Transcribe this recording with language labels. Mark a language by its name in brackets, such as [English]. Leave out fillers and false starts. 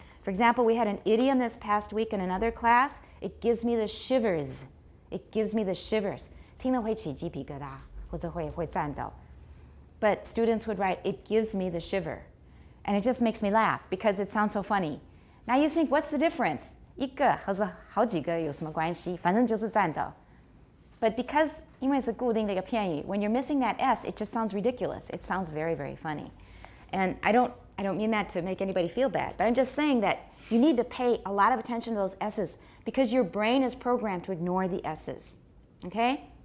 [English] For example, we had an idiom this past week in another class. It gives me the shivers. It gives me the shivers. [Chinese] 听了会起鸡皮疙瘩，或者会颤抖. [English] But students would write, it gives me the shiver. And it just makes me laugh because it sounds so funny. Now you think, what's the difference? [Chinese] 一个和是好几个有什么关系？反正就是颤抖。 [English] But because [Chinese] 因为是固定的一个片语, [English] when you're missing that S, it just sounds ridiculous. It sounds very, very funny. And I don't mean that to make anybody feel bad, but I'm just saying that you need to pay a lot of attention to those S's because your brain is programmed to ignore the S's. Okay?